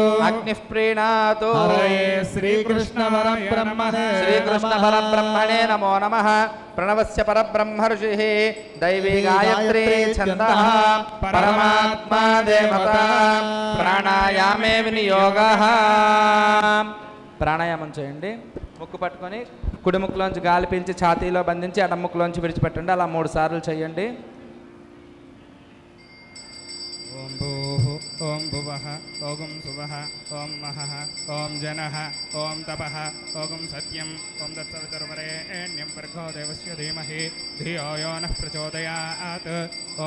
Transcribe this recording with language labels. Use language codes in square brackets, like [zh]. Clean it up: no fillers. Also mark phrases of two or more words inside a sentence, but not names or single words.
[sa] अग्निः प्रीणातु हरये श्रीकृष्ण परब्रह्मणे श्रीकृष्ण परब्रह्मणे नमो नमः प्रणवस्य परब्रह्म ऋषिः दैवी गायत्री छन्दः परमात्मा देवता प्राणायामे विनियोगः [te] ప్రాణాయామం చేయండి ముక్కు పట్టుకొని కుడి ముక్కులోంచి గాలి పీల్చి ఛాతీలో బంధించి ఎడమ ముక్కులోంచి విడిచిపెట్టండి అలా 3 సార్లు చేయండి [sa] ఓం భూః ఓం భువః ఓం సువః ఓం మహః ఓం జనః ఓం తపః ఓం సత్యం ఓం తత్సవితుర్వరేణ్యం భర్గో దేవస్య ధీమహి ధియో యో నః ప్రచోదయాత్ ఓం